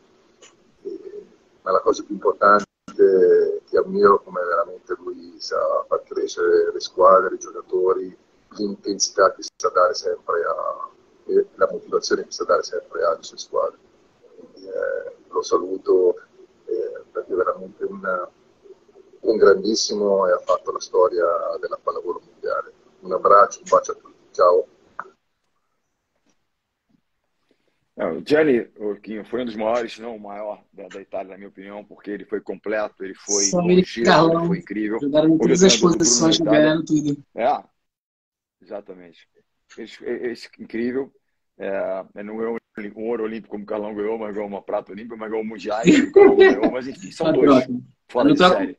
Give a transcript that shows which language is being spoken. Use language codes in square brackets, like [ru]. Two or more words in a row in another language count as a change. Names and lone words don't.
[it] Ma la cosa più importante che ammiro come veramente lui sa far crescere le squadre, i giocatori, l'intensità che sa dare sempre e la motivazione che sa dare sempre alle sue squadre. Quindi, lo saluto perché è veramente un grandissimo e ha fatto la storia della pallavolo mondiale. Un abbraccio, un bacio a tutti. Ciao. [pt] O Gianni foi um dos maiores, se não o maior da Itália, na minha opinião, porque ele foi completo, ele foi longevo, ele foi incrível. Jogaram em todas as posições, ganharam tudo. Exatamente. Esse incrível. Não ganhou um ouro olímpico como o Carlão ganhou, mas ganhou uma prata olímpica, mas ganhou mundiais, o Carlão ganhou, mas enfim, são dois fora de série.